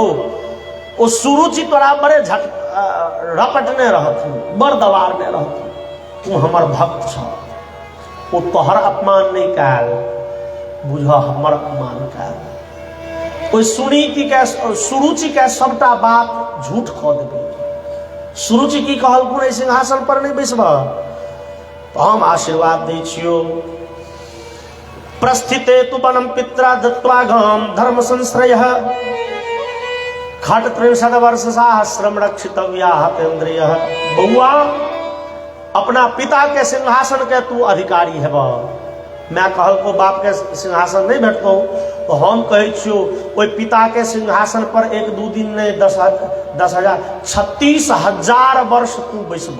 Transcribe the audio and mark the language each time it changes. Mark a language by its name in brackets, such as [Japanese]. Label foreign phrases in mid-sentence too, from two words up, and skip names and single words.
[Maithili] ओ सुरुचि तोरा बड़े रपटने रहथिन, बड़ दबारने रहथिन, तू हमर भक्त छ, ओ तोहर अपमान नहीं कैल, बुझ हमर अपमान कैल। ओहि सुरुचि के सबटा बात झूठ कह देबै। सुरुचि की कहलखुन एहि सिंहासन पर नहीं बैसबह तो हम आशीर्वाद दै छियौ। [Sanskrit] प्रस्थिते तु वनम पित्रा दत्त्वा गम धर्म संश्रयः खट 63 वर्ष सहस्रम रक्षितव्या हतेन्द्रियः। [Maithili] बउआ अपना पिता के सिंहासन के तू अधिकारी हेब। मैं कहलको बाप के सिंहासन नहीं भेटतौ तो हम कहै छियौ ओहि पिता के सिंहासन पर 1-2 दिन नहीं 10,000 36,000 वर्ष तू बैसब।